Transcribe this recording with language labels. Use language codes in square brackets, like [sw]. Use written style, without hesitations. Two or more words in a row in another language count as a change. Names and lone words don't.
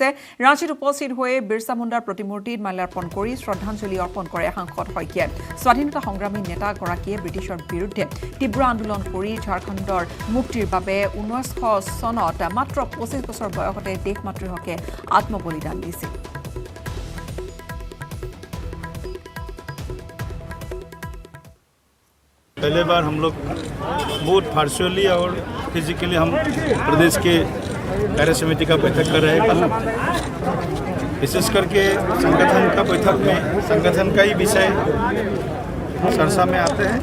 [as] ৰাঁচীত উপস্থিত হৈ বিৰছা মুণ্ডাৰ প্ৰতিমূৰ্তিত মাল্যাৰ্পণ কৰি শ্ৰদ্ধাঞ্জলি অৰ্পণ কৰে সাংসদ শইকীয়াই। স্বাধীনতা সংগ্ৰামী নেতাগৰাকীয়ে ব্ৰিটিছৰ বিৰুদ্ধে তীব্ৰ আন্দোলন কৰি ঝাৰখণ্ডৰ মুক্তিৰ বাবে 1900 চনত মাত্ৰ 25 বছৰ বয়সতে দেশ মাতৃৰ হকে আত্মবলিদান দিছিল। [hi] पहले बार हम लोग बहुत वर्चुअली और फिजिकली हम प्रदेश के कार्य समिति का बैठक कर रहे हैं कल। विशेष करके संगठन का बैठक में संगठन का ही विषय चर्चा में आते हैं।